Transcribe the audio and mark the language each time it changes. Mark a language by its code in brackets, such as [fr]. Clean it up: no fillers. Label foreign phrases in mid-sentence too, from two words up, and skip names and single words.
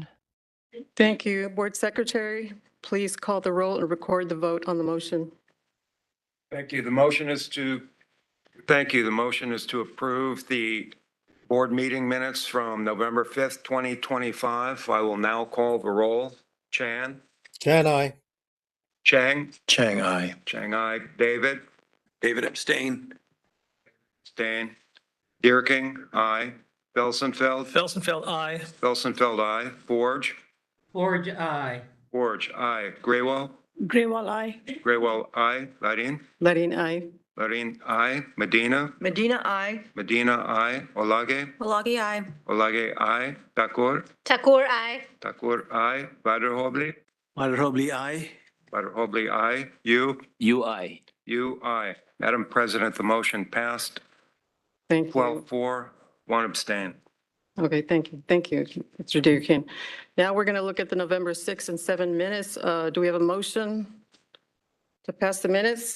[en] Thank you. Board Secretary, please call the roll and record the vote on the motion. Thank you. The motion is to approve the board meeting minutes from November 5th, 2025. I will now call the roll. Chan? Chan, aye. Chang? Chang, aye. Chang, aye. David? David abstain. Stain? Deerking? Aye. Felsenfeld? Felsenfeld, aye. Felsenfeld, aye. Forge? Forge, aye. Forge, aye. Graywell? Graywall, aye. Graywell, aye. Ladin? Ladin, aye. Ladin, aye. Medina? Medina, aye. Medina, aye. Olage? Malagi, aye. Olage, aye. Takur? Takur, aye. Takur, aye. Vaderhobley? Vaderhobley, aye. Vaderhobley, aye. You? You, aye. You, aye. Madam President, the motion passed. Thank you. 12-4, 1 abstain. Okay, thank you. Thank you, Mr. Dearkin. Now we're going to look at the November 6 and 7 minutes. Do we have a motion to pass the minutes?